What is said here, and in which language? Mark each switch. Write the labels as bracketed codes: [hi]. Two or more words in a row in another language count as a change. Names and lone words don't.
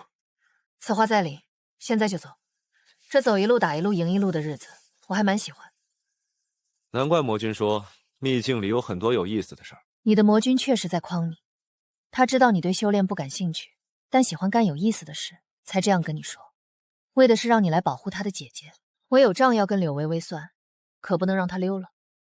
[zh] 此話在理，現在就走。這走一路打一路贏一路的日子，我還蠻喜歡。難怪魔君說秘境裡有很多有意思的事兒。你的魔君確實在誆你，他知道你對修煉不感興趣，但喜歡幹有意思的事，才這樣跟你說，為的是讓你來保護他的姐姐。我有賬要跟柳微微算，可不能讓他溜了。